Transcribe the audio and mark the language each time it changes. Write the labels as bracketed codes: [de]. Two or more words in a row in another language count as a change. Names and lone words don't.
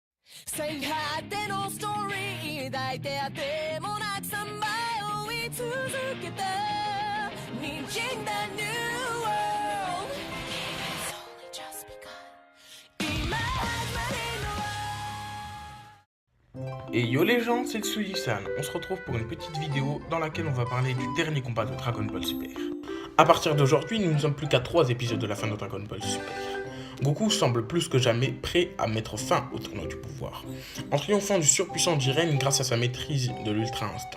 [ja] 最果てのストーリー抱いてあってもなくさまよい続けた滲んだ [en] New World It's only just begun [ja] 今始まりの [fr] Et yo les gens, c'est le Tsuji-san. On se retrouve pour une petite vidéo dans laquelle on va parler du dernier combat de Dragon Ball Super. A partir d'aujourd'hui, nous ne sommes plus qu'à 3 épisodes de la fin de Dragon Ball Super. Goku semble plus que jamais prêt à mettre fin au tournoi du pouvoir, en triomphant du surpuissant Jiren grâce à sa maîtrise de l'Ultra Instinct.